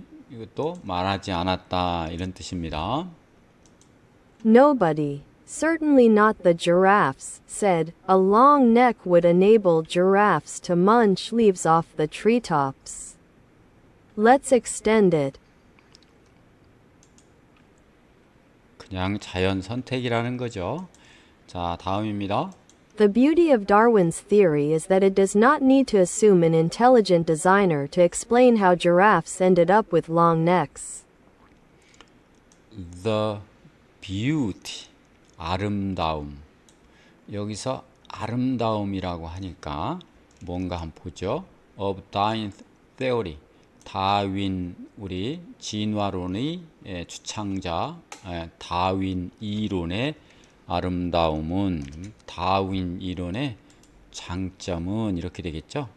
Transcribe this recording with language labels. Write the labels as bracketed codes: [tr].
[ko] 이것도 말하지 않았다 이런 뜻입니다. [en] Nobody, certainly not the giraffes, said a long neck would enable giraffes to munch leaves off the treetops. Let's extend it. [ko] 그냥 자연 선택이라는 거죠. 자, 다음입니다. [en] The beauty of Darwin's theory is that it does not need to assume an intelligent designer to explain how giraffes ended up with long necks. The beauty, 아름다움. [ko] 여기서 아름다움이라고 하니까 뭔가 한번 보죠. [en] Of Darwin theory. [ko] 다윈, 우리 진화론의 주창자 다윈 이론의 아름다움은, 다윈 이론의 장점은 이렇게 되겠죠.